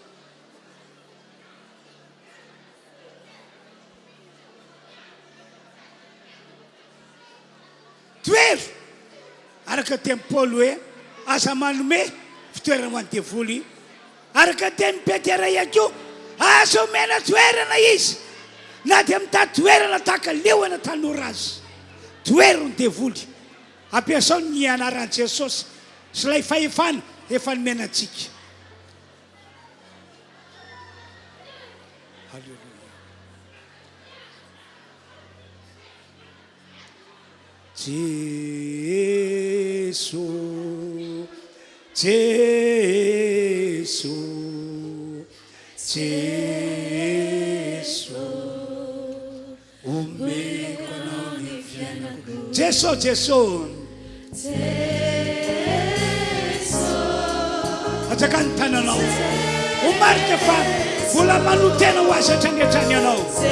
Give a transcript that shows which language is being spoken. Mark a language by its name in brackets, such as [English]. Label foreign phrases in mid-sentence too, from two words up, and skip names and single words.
[Malagasy] Toero araka tenin'i Paoly hoe aza manome fitoerana ho an'ny devoly, araka tenin'i Petera ihany koa aza omena toerana izy, na dia mitady toerana tahaka leoana tanora azy. Toero ny devoly, ampiasao ny anaran'i Jesosy sy ilay fahefana efa nomena antsika. Halleluja. Jesu, Jesu, Jesu, umeko anao ny fiainako. Jesu, Jesu, atsaka ny tananao, omarika fa mbola manotena ho azy hatrany ianao.